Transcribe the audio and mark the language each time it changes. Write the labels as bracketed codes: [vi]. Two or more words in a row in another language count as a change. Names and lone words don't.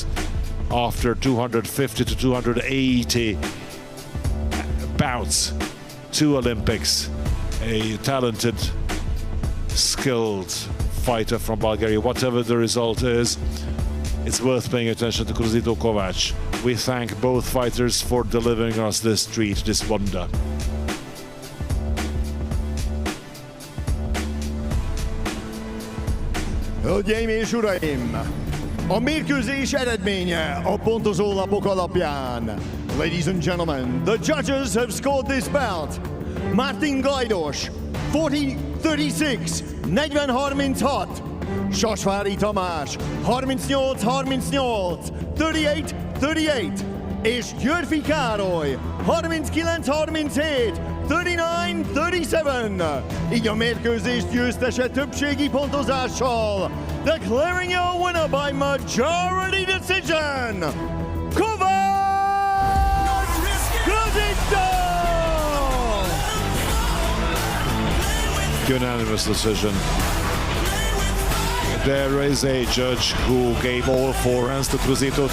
[en] After 250 to 280 bouts, 2 Olympics, a talented, skilled fighter from Bulgaria. Whatever the result is, it's worth paying attention to Cruzito Kovac. We thank both fighters for delivering us this treat, this wonder. [hu] Hölgyeim és uraim, a mérkőzés eredménye a pontozólapok alapján. [en] Ladies and gentlemen, the judges have scored this bout. [hu] Martin Gajdos, 40-36, 40-36. Sasvári Tamás, 38-38, 38-38. És Györfi Károly, 39-37, 39-37. Így a mérkőzés győztese többségi pontozással. [en] Declaring your winner by majority decision, Kovac Cruzito! Unanimous decision. There is a judge who gave all 4 rounds to Cruzito.